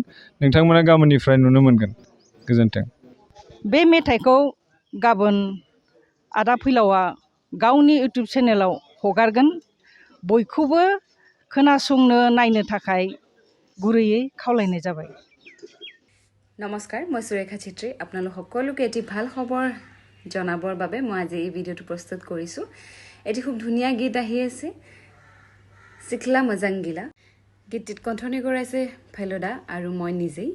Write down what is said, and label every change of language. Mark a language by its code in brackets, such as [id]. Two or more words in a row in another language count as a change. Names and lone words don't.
[brx] नोंथांमोना गाबोननिफ्राय नुनो मोनगोन। गोजोन्थों। बे मेथाइखौ गाबोन आदा फैलावआ गावनि इउटुब चेनेलाव हगारगोन। बयखौबो खोनासंनो नायनो थाखाय गुरैयै खावलायनाय जाबाय। [as] নমস্কাৰ, মই সুৰেখা ছেত্ৰী। আপোনালোক সকলোকে এটি ভাল খবৰ জনাবৰ বাবে মই আজি এই ভিডিঅ'টো প্ৰস্তুত কৰিছোঁ। এটি খুব ধুনীয়া গীত আহি আছে, চিখলা মজাং গিলা। গীতটিত কণ্ঠনি কৰাইছে ফেইলাও দা আৰু মই নিজেই।